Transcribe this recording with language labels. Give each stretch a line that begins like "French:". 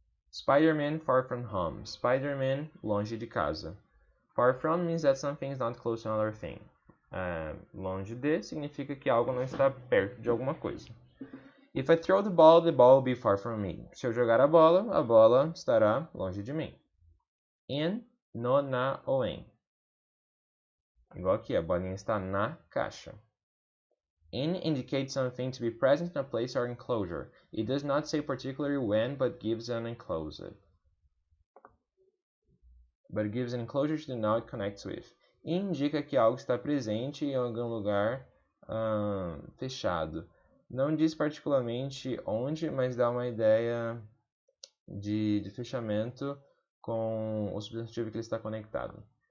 English: Spider-Man, far from home. Spider-Man,
Portuguese: longe de casa.
English: Far from means that something is not close to another thing.
Portuguese: Longe de significa que algo não está perto de alguma coisa.
English: If I throw the ball will be far from me.
Portuguese: Se eu jogar a bola estará longe de mim. In, no, na ou em. Igual aqui, a bolinha está na caixa.
English: In indicates something to be present in a place or enclosure. It does not say particularly when, but gives an enclosure. But gives an enclosure to denote it connects with.
Portuguese: Indica que algo está presente em algum lugar fechado. Não diz particularmente onde, mas dá uma ideia de fechamento com o substantivo que ele está conectado.